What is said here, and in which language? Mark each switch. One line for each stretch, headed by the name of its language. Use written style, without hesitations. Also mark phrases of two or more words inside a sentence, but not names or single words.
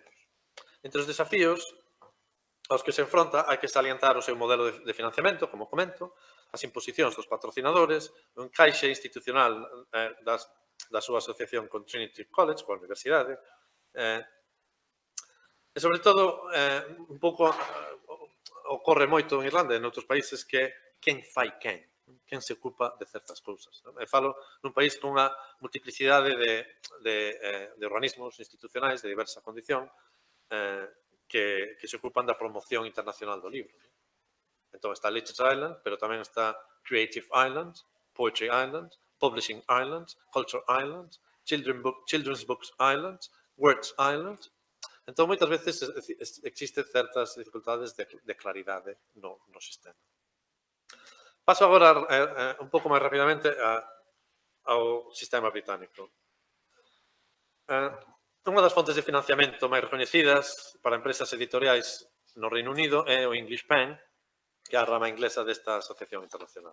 Galician: Entre os desafíos aos que se enfronta, hai que salientar o seu modelo de financiamento, como comento, as imposicións dos patrocinadores, o encaixe institucional da súa asociación con Trinity College, coa universidade, e, sobre todo, un pouco ocorre moito en Irlanda e en outros países que quen fai quen se ocupa de certas cousas. E falo nun país con unha multiplicidade de organismos institucionais de diversa condición que se ocupan da promoción internacional do libro. Entón está Literature Island, pero tamén está Creative Island, Poetry Island, Publishing Island, Culture Island, Children's Books Island, Words Island. Entón, moitas veces existen certas dificultades de claridade no sistema. Paso agora un pouco máis rapidamente ao sistema británico. Unha das fontes de financiamento máis recoñecidas para empresas editoriais no Reino Unido é o English Pen, que é a rama inglesa desta asociación internacional.